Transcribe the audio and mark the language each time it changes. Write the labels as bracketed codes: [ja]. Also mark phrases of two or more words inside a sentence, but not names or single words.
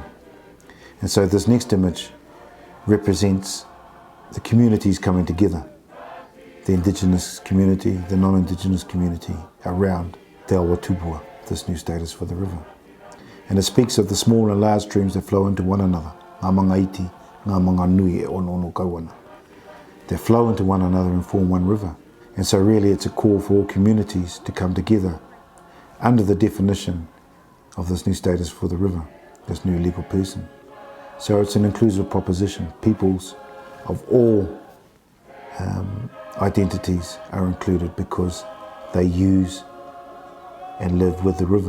[en] And so this next image represents the communities coming together, the Indigenous community, the non-Indigenous community around Te Awa Tupua, this new status for the river. And it speaks of the small and large streams that flow into one another, [mi] ngā manga iti, ngā manga nui e ono ono kauana. [en] They flow into one another and form one river. And so really it's a call for all communities to come together under the definition of this new status for the river, this new legal person. So it's an inclusive proposition. Peoples of all identities are included because they use and live with the river.